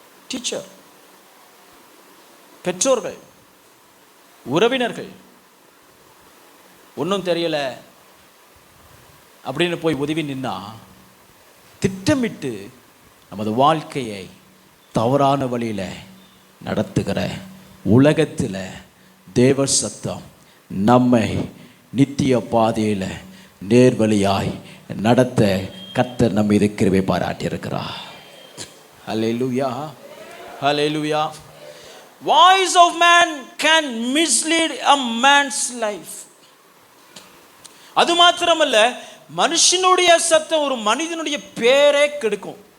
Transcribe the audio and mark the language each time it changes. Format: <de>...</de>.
<ta>Teacher, பெற்றோர்கள், உறவினர்கள் ஒன்றும் தெரியலை அப்படின்னு போய் உதவி நின்னா திட்டமிட்டு நமது வாழ்க்கையை தவறான வழியில் நடத்துகிற உலகத்தில் தேவ சத்தம் நம்மை நித்திய பாதையில் நேர்வழியாய் நடத்த கர்த்தர் நம்ம இது கிருபை பாராட்டியிருக்கிறார். ஹல்லேலூயா, ஹல்லேலூயா.</ta> <en>Voice of man can mislead a man's life.</en> <ta>அது மாத்திரமல்ல, மனுஷனுடைய சத்தம் ஒரு மனிதனுடைய பேரே கெடுக்கும்.</ta>